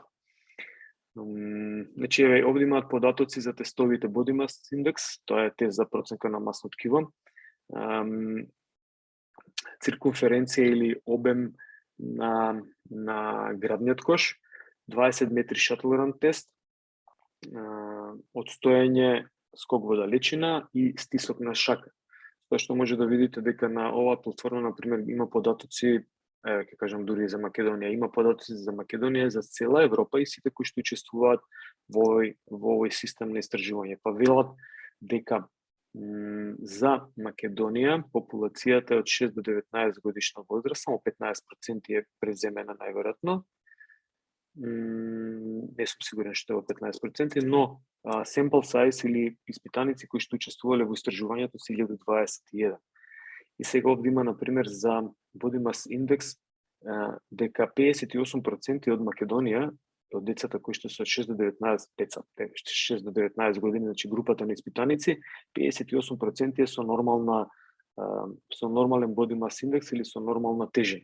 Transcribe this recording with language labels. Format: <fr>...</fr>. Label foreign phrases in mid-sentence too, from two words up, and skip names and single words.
<mk>Значи, овде имаат податоци за тестовите</mk> <en>Body Mass Index,</en> <mk>тоа е тест за проценка на масно ткиво, циркумференција или обем на градниот кош, 20 метри</mk> <en>shuttle run</en> <mk>тест, одстоење, скок во далечина и стисок на шака. Тоа што може да видите дека на оваа платформа, например, има податоци, ќе кажам дури за Македонија, има податоци за Македонија, за цела Европа и сите кои што учествуваат во овој систем на истражување. Па велат дека за Македонија популацијата е од 6 до 19 годишна возраст, само 15% е преземена најверојатно. Не сум сигурен што е во 15%, но</mk> <en>sample size</en> <mk>или испитаници кои што учествувале во истражувањето се 1021. И сега овде има, например, за</mk> <en>Body Mass Index</en> <mk>дека 58% од Македонија, од децата кои што се од 6 до 19 деца, 6 до 19 години, значи групата на испитаници, 58% е со нормален</mk> <en>Body Mass Index</en> <mk>или со нормална тежина.</mk>